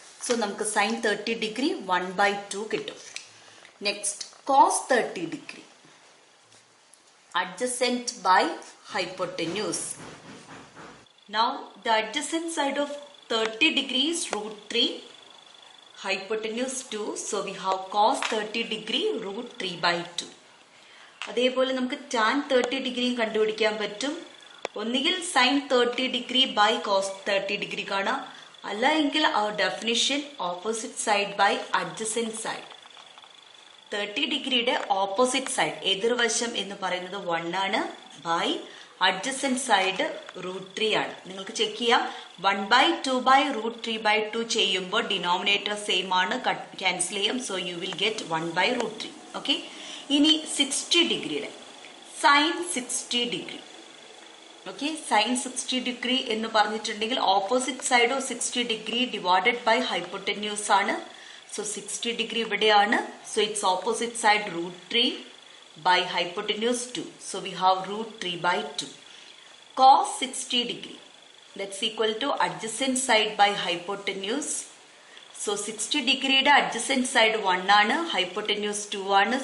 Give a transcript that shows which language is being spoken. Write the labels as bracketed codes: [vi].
[en] So [ml] നമുക്ക് sin 30 degree 1/2 കിട്ടും. [en] Next, cos 30 degree, adjacent by hypotenuse. Now the adjacent side of 30 degree is √3, hypotenuse 2. So we have cos 30 degree √3/2. [ml] അതേപോലെ നമുക്ക് tan 30 ഡിഗ്രിയും കണ്ടുപിടിക്കാൻ പറ്റും. ഒന്നുകിൽ sin 30 degree by cos 30 degree കാണാം, അല്ല എങ്കിൽ [en] our definition opposite side by adjacent side. [ml] 30 ഡിഗ്രിയുടെ ഓപ്പോസിറ്റ് സൈഡ് എതിർവശം എന്ന് പറയുന്നത് 1 ആണ്, ബൈ അഡ്ജസന്റ് സൈഡ് √3 ആണ്. നിങ്ങൾക്ക് ചെക്ക് ചെയ്യാം. 1/2 by √3/2 ചെയ്യുമ്പോൾ ഡിനോമിനേറ്റർ സെയിം ആണ്, ക്യാൻസൽ ചെയ്യാം. [en] So you will get 1/√3. [ml] Okay. ഇനി 60 ഡിഗ്രിയുടെ sign 60 degree. Okay, sign 60 degree എന്ന് പറഞ്ഞിട്ടുണ്ടെങ്കിൽ opposite side of 60 degree divided by hypotenuse ആണ്. [en] So 60 degree [ml] ഇവിടെയാണ്. [en] So its opposite side √3 by hypotenuse 2. So we have √3/2. Cos 60 degree, that's equal to adjacent side by hypotenuse. [ml] So 60 ഡിഗ്രിയുടെ adjacent side 1 ആണ്, hypotenuse 2 ആണ്.